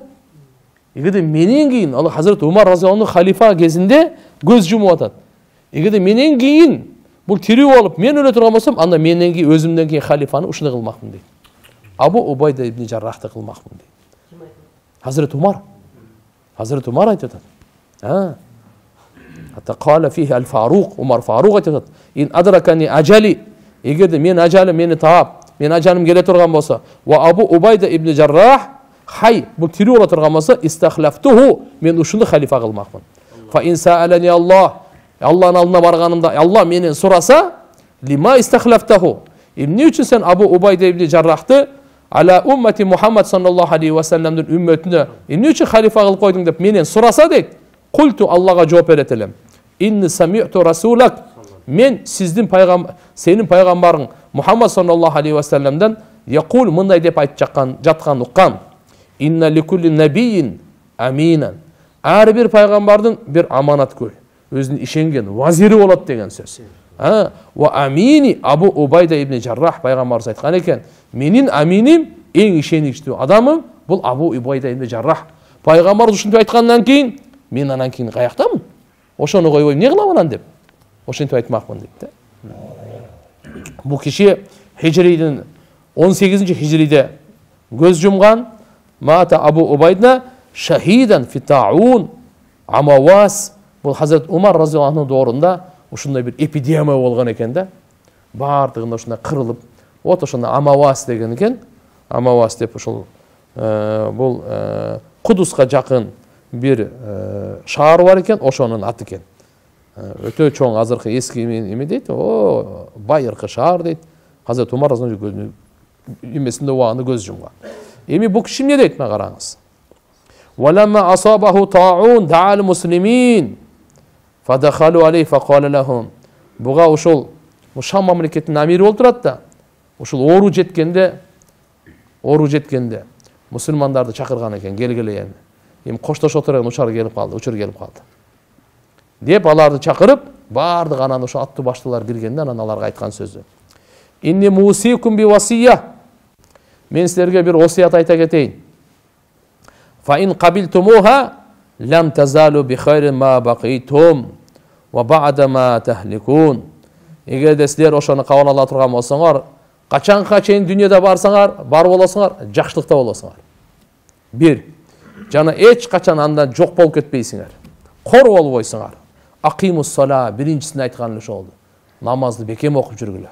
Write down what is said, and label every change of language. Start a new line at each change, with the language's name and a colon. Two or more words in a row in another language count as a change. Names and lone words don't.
Kyrgyz: Эгерде менен кийин, ал Hazreti Умар
Arabic: رضي الله عنه
Kyrgyz: халифа кезинде көз жумуп атат. Эгерде менен кийин бул тирүү болуп, мен өлө турган болсом, анда менен кийин өзүмдөн кийин халифаны ушуну кылмакмын дейт. Абу Убайда ибн Жаррахты кылмакмын дейт. Hazreti Умар. Hazreti Умар айтат.
Arabic: حتى قال فيه الفاروق, Umar Faruq айтат. إن أدركني أجلي,
Kyrgyz: эгерде мен ажалым мени таап, мен ажалым келе турган болсо,
Arabic: وأبو عبيدة بن الجراح حي,
Kyrgyz: бул тирүү боло турган болсо, истахлафтуху, мен ушуну халифа кылмакмын.
Arabic: فإن سألني الله,
Kyrgyz: Аллахтын алдына барганымда, Аллах менен сураса,
Arabic: لم استخلفته,
Kyrgyz: эмне үчүн сен Абу Убайда ибн Жаррахты
Arabic: على أمة محمد صلى الله عليه وسلم
Kyrgyz: үммөтүнө эмне үчүн халифа кылып койдуң деп менен сураса дейт. Культу, Аллага жооп берет элем.
Arabic: إني سمعت رسولك,
Kyrgyz: мен сенин пайгамбарың
Arabic: محمد صلى الله عليه وسلم يقول,
Kyrgyz: мындай деп айтып жаткан уккам.
Arabic: إن لكل نبي أمينا.
Kyrgyz: Ар бир пайгамбардын бир аманаткөй, өзүнүн ишенген вазири болот деген сөз.
Arabic: وأميني أبو عبيدة بن الجراح,
Kyrgyz: пайгамбарыбыз айткан экен, менин аминим, эң ишеникчүү адамым бул Абу Убайда ибн Жаррах. Пайгамбар ушинтип айткандан кийин, мен анан кийин каяктамын? Ошону койбой эмне кылам анан деп. Ошентип айтмакмын дейт да. Бул киши хижридин 18-хижриде көз жумган.
Arabic: مات أبو عبيدة شهيدا في طاعون عمواس.
Kyrgyz: Бул Hazreti Умар
Arabic: رضي الله عنه
Kyrgyz: доорунда ушундай бир эпидемия болгон экен да. Бардыгында ушундай кырылып, вот ошондо амавас деген экен. Амавас деп ушул бул Кудуска жакын бир шаар бар экен, ошонун аты экен. Өтө чоң, азыркы эски эме дейт, байыркы шаар дейт. Hazreti Умар
Arabic: رضي الله عنه
Kyrgyz: эмесинде убагында көз жумган. Эми бул киши эмне дейт, мына караңыз.
Arabic: ولما أصابه الطاعون دعا المسلمين فدخلوا عليه فقال لهم.
Kyrgyz: Буга ушул Шам мамлекетинин амири болуп турат да. Ушул оору жеткенде мусулмандарды чакырган экен, келгиле эми. Эми коштошо турган учур келип калды. Деп аларды чакырып, бардык анан ошо аттуу баштуулар киргенде анан аларга айткан сөзү.
Arabic: إني موصيكم بوصية.
Kyrgyz: Мен силерге бир осият айта кетейин.
Arabic: فإن قبلتموها لم تزالوا بخير ما بقيتم وبعد ما تهلكون.
Kyrgyz: Эгерде силер ошону кабыл ала турган болсоңор, качанга чейин дүйнөдө барсаңар, бар болосуңар, жакшылыкта болосуңар. Бир, жана эч качан андан жок болуп кетпейсиңер. Кор болбойсуңар.
Arabic: أقيموا الصلاة,
Kyrgyz: биринчисин айткан ошо болду. Намазды бекем окуп жүргүлө.